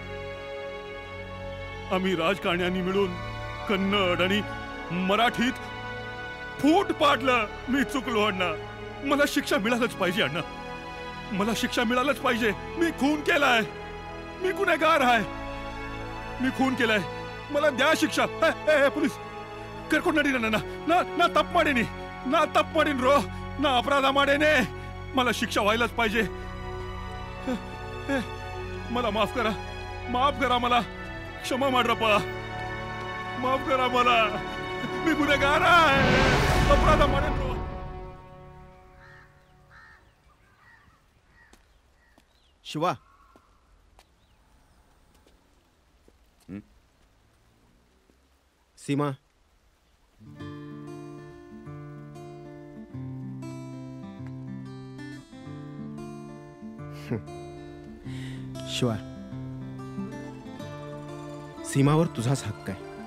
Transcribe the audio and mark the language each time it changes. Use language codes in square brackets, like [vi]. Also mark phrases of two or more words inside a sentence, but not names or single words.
[mr] आम्ही राजकारण्यांनी मिळून कन्नड आणि मराठीत फूट पाडलं. मी चुकलो अण्णा, मला शिक्षा मिळालंच पाहिजे. अण्णा, मला शिक्षा मिळालंच पाहिजे. मी खून केलाय, मी गुन्हेगार आहे, मी खून केलाय, मला द्या शिक्षा. [kn] पोलीस ಕರ್ಕೊಂಡು ನಾ ತಪ್ಪು ಮಾಡೀನಿ, ನಾ ತಪ್ಪು ಮಾಡೀನಿ ರೋ, ನಾ अपराध ಮಾಡೇನೆ, [mr] मला शिक्षा व्हायलाच पाहिजे. मला माफ करा मला, [kn] ಕ್ಷಮಾ ಮಾಡ್ರಪ್ಪ, [mr] माफ करा मला, मी गुन्हेगार आहे, [kn] ಅಪರಾಧ ಮಾಡೇನೆ ರೋ. [mr] शिवा, सीमा, शिवा, सीमावर तुझाच हक्क आहे.